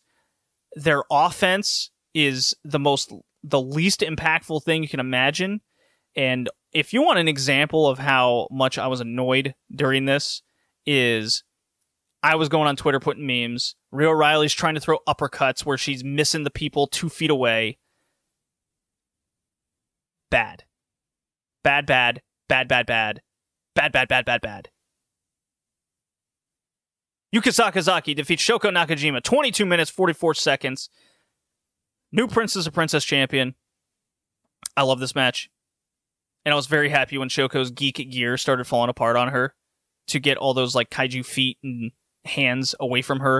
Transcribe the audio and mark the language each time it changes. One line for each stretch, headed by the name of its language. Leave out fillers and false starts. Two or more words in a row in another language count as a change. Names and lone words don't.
English: Their offense is the least impactful thing you can imagine. And if you want an example of how much I was annoyed during this, is I was going on Twitter putting memes. Rhea O'Reilly's trying to throw uppercuts where she's missing the people 2 feet away. Bad. Bad, bad, bad, bad, bad. Bad, bad, bad, bad, bad. Yuka Sakazaki defeats Shoko Nakajima, 22 minutes, 44 seconds. New Princess of Princess champion. I love this match. And I was very happy when Shoko's geek gear started falling apart on her to get all those like kaiju feet and hands away from her.